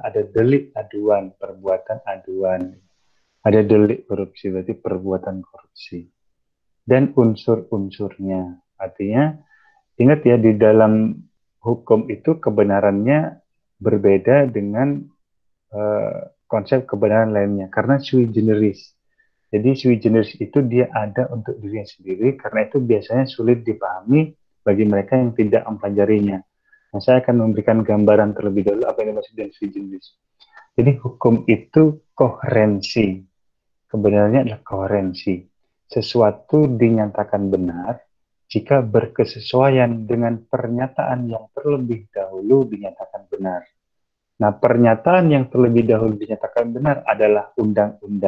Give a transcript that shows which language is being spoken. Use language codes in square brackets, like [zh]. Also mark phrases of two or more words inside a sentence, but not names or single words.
[id] Ada delik aduan, perbuatan aduan. Ada delik korupsi, berarti perbuatan korupsi. Dan unsur-unsurnya. Artinya, ingat ya, di dalam hukum itu kebenarannya berbeda dengan konsep kebenaran lainnya. [la] Karena sui generis. [id] Jadi [la] sui generis [id] itu dia ada untuk dirinya sendiri, karena itu biasanya sulit dipahami bagi mereka yang tidak mempelajarinya. Nah, saya akan memberikan gambaran terlebih dahulu apa yang dimaksud dengan [la] sui generis. [id] Jadi hukum itu koherensi. Kebenarannya adalah koherensi. Sesuatu dinyatakan benar jika berkesesuaian dengan pernyataan yang terlebih dahulu dinyatakan benar. Nah, pernyataan yang terlebih dahulu dinyatakan benar adalah undang-undang.